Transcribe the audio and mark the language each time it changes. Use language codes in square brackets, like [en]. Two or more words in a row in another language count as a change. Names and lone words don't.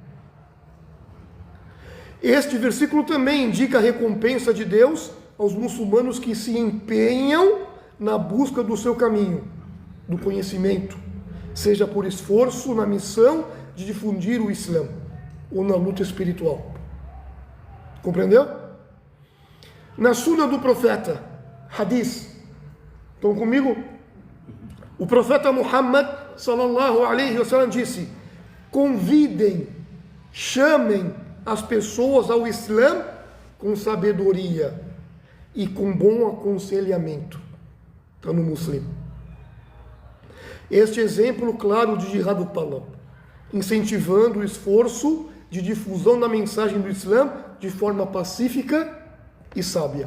[pt] Este versículo também indica a recompensa de Deus aos muçulmanos que se empenham na busca do seu caminho, do conhecimento, seja por esforço na missão de difundir o Islã ou na luta espiritual. Compreendeu? Na Sunna do profeta, hadith, estão comigo? O profeta Muhammad [ar] صلى الله عليه وسلم [pt] disse: convidem, chamem as pessoas ao Islã com sabedoria e com bom aconselhamento. Está no Muslim. Este exemplo claro de [ar] جهاد طلب, [pt] incentivando o esforço de difusão da mensagem do Islã de forma pacífica e sábia.